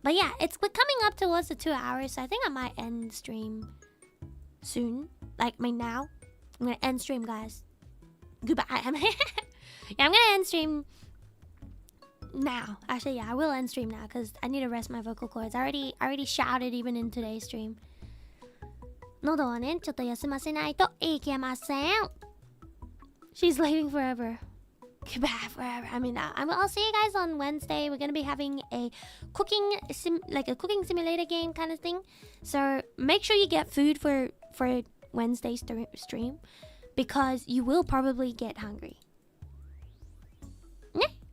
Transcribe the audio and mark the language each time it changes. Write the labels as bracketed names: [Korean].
[English] But yeah, we're coming up towards the 2 hours, so I think I might end stream soon. Like, now. I'm gonna end stream, guys. Goodbye. Yeah, I'm gonna end stream now. Actually, yeah, I will end stream now because I need to rest my vocal cords. I already shouted even in today's stream. [Japanese] 喉をね、ちょっと休ませないといけません. [English] She's leaving forever. Goodbye forever. I'll see you guys on Wednesday. We're gonna be having a cooking simulator game kind of thing. So make sure you get food for Wednesday's stream, because you will probably get hungry. Yeah.